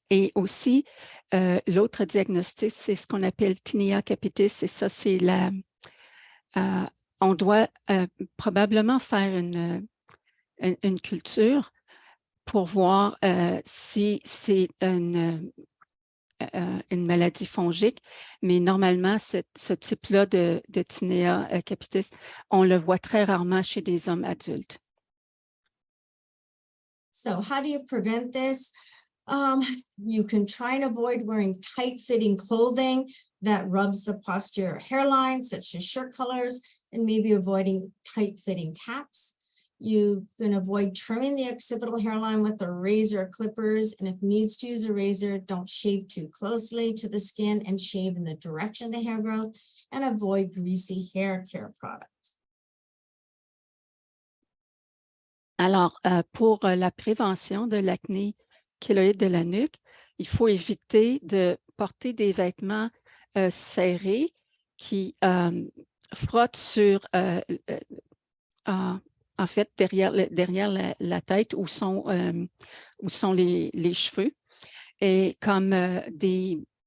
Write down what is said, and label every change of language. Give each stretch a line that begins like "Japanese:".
French: Et aussi, l'autre diagnostic, c'est ce qu'on appelle tinea capitis et ça, c'est on doit probablement faire une culture pour voir si c'est une maladie fongique, mais normalement, ce type-là de tinea capitis, on le voit très rarement chez des hommes adultes.
English: So how do you prevent this? You can try and avoid wearing tight-fitting clothing that rubs the posterior hairline, such as shirt colors, and maybe avoiding tight-fitting caps. You can avoid trimming the occipital hairline with a razor or clippers, and if needs to use a razor, don't shave too closely to the skin and shave in the direction of the hair growth, and avoid greasy hair care products.
French: Alors, pour la prévention de l'acné kéloïde de la nuque, il faut éviter de porter des vêtements serrés qui frottent sur, en fait, derrière la tête où sont les cheveux, et comme des